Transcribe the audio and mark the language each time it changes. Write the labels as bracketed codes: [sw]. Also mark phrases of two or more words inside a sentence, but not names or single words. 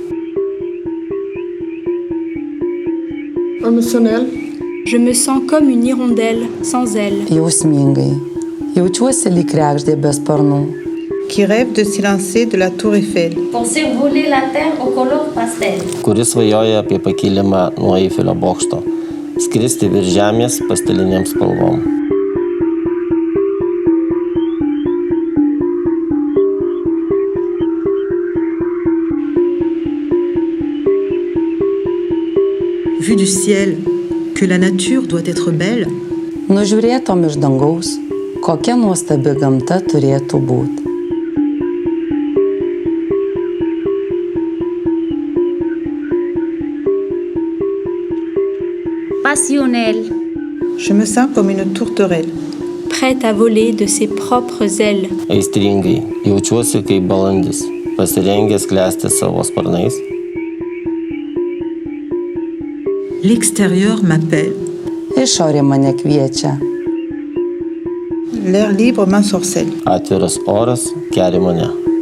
[fr] Émotionnel. Je me sens comme une hirondelle sans ailes. [lt] Jausmingai. Jaučiuosi lyg kregždė be sparnų. [fr] qui rêve de s'élancer de la tour Eiffel. Pour survoler la terre aux couleurs pastel. [lt] Kuris svajoja apie pakilimą nuo Eifelio bokšto, skristi virš žemės pastelinėm spalvom. [fr] Vu du ciel, que la nature doit être belle. [lt] Nužiūrėtom iš dangaus, kokia nuostabi gamta turėtų būti. [fr] Passionnelle. Je me sens comme une tourterelle. Prête à voler de ses propres ailes. [lt] Aistringai, jaučiuosi kaip balandis, pasirengęs klesti savo sparnais. [fr] L'extérieur m'appelle. [lt] Išorė mane kviečia. [fr] L'air libre m'ensorcelle. [lt] Atviras oras kelia mane.